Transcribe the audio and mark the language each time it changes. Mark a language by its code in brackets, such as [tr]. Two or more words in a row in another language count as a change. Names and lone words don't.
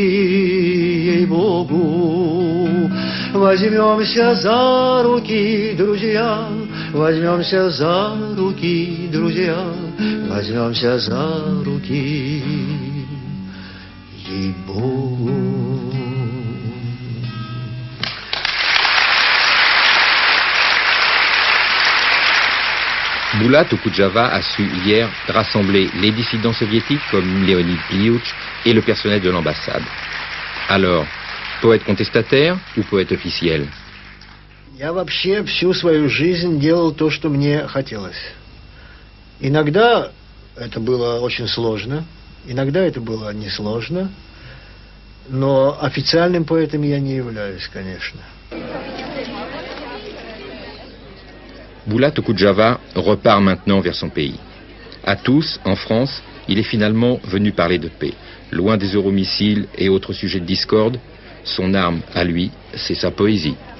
[ru] ей-богу, возьмемся за руки, друзья, возьмемся за руки, друзья, возьмемся за руки, ей-богу. [fr] Bulat Okudjava a su hier rassembler les dissidents soviétiques comme Leonid Pliouch et le personnel de l'ambassade. Alors, poète contestataire ou poète officiel? [ru] Я вообще всю свою жизнь делал то, что мне хотелось. Иногда Это было очень сложно. Иногда это было несложно. Но официальным поэтом я не являюсь, конечно. [fr] Boula Tokujava repart maintenant vers son pays. À tous, en France, il est finalement venu parler de paix. Loin des euromissiles et autres sujets de discorde, son arme à lui, c'est sa poésie.